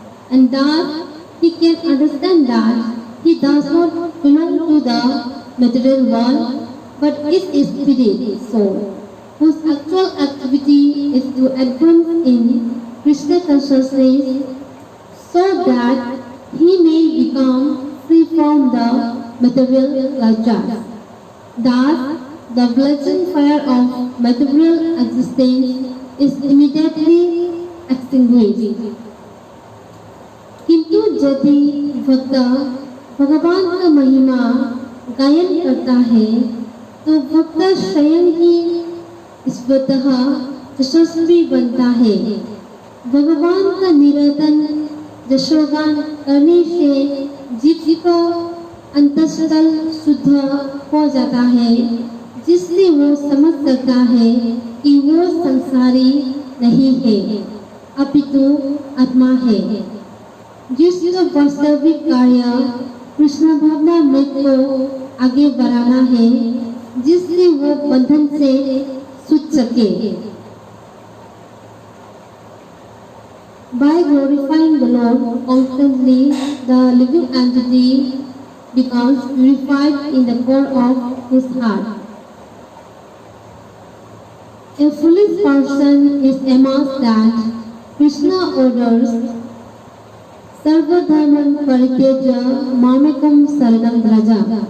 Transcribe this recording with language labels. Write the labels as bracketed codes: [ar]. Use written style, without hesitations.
[en] and thus he can understand that he does not belong to the material world, but is a spirit soul, whose actual activity is to advance in Krishna consciousness so that he may become free from the material pleasures. Thus, the blazing fire of material existence is immediately extinguished. [hi] किंतु यदि भक्त भगवान का महिमा गायन करता है तो भक्त स्वयं ही स्वतः यशस्वी बनता है। भगवान का निरंतर यशोगान करने से जीव का अंतःस्थल शुद्ध हो जाता है, जिससे वो समझ सकता है कि वो संसारी नहीं है, अपितु आत्मा है, जिसका वास्तविक कार्य कृष्ण भावनामृत को आगे बढ़ाना है, जिससे वो बंधन से छूट सके। [en] By glorifying the Lord constantly, the living entity becomes purified in the core of his heart. A foolish person is amazed that Krishna orders [sa] Sarvadharman Parityaja Mamekam Saranam Vraja.